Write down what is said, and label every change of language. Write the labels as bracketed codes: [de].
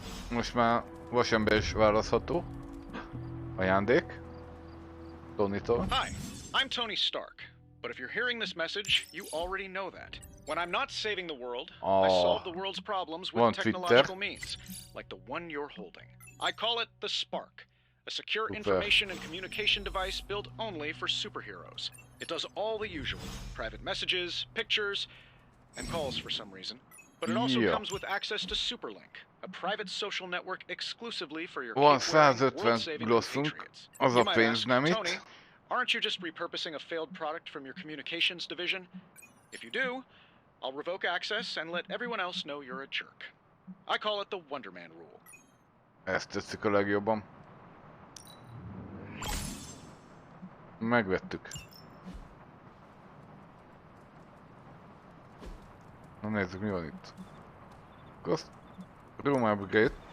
[hu] Most már vasember is választható. Ajándék. Tonytól. [en] Hi, I'm Tony Stark. But if you're hearing this message, you already know that. When I'm not saving the world, I solve the world's problems with technological means, like the one you're holding. I call it the Spark, a secure information and communication device built only for superheroes. It does all the usual, private messages, pictures, and calls for some reason. But it also comes with access to Superlink, a private social network exclusively for your cape-wearing, world-saving compatriots. You might ask, Tony, aren't you just repurposing a failed product from your communications division? If you do, I'll revoke access and let everyone else know you're a jerk. I call it the Wonder Man rule. [hu] Ezt tetszik a legjobban. Megvettük. Na nézzük, mi van itt. [en] Cost room upgrade.